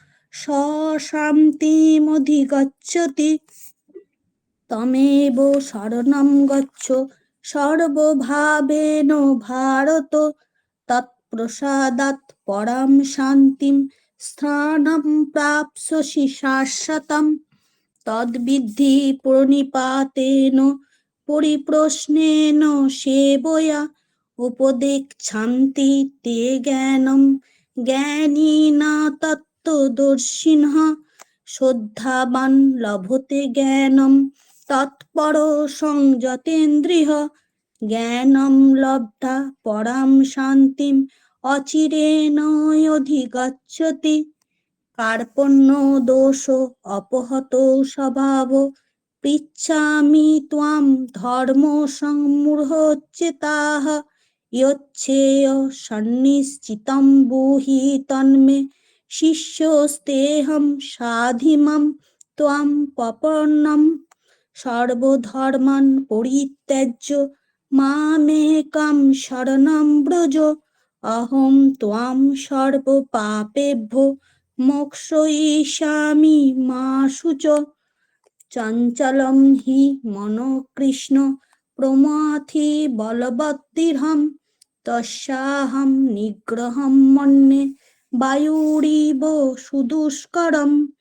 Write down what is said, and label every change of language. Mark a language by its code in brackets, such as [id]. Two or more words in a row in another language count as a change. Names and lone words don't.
[sa] শান্তিমধিগচ্ছতি তমেব শরণং গচ্ছ সর্বভাবেন ভারত তৎপ্রসাদাৎ পরাম শান্তিম স্থানম প্রাপ্স্যসি শাশ্বতম তদ্বিদ্ধি প্রণিপাতেন পরিপ্রশ্নেন সেবয়া উপদেক্ষান্তি তে জ্ঞানম জ্ঞানিনা তত্ত্বদর্শিনঃ শ্রদ্ধাবান লভতে জ্ঞানম তৎপর সংযতেন্দ্রিয়ঃ জ্ঞানম লব্ধা পরাম শান্তিম অচিরেণ অধিগচ্ছতি কার্পণ্য দোষ অপহত স্বভাব পৃচ্ছামি ত্বাম ধর্ম সম্মূঢ়চেতাঃ ইয়চ্ছেয় সন্নিশ্চিতং ব্রূহি তন্মে শিষ্যস্তেহং সাধিমাম ত্বাম প্রপন্নম সর্বধর্মাन् পরিত্যজ্য মামেকং শরণং ব্রজ অহং ত্বাং সর্বপাপেভ্যো মোক্ষয়িষ্যামি মা শুচঃ চঞ্চলং হি মনো কৃষ্ণ প্রমাথি বলবদ্দৃঢ়ং তস্যাহং নিগ্রহং মন্যে বায়ুরিব সুদুষ্করম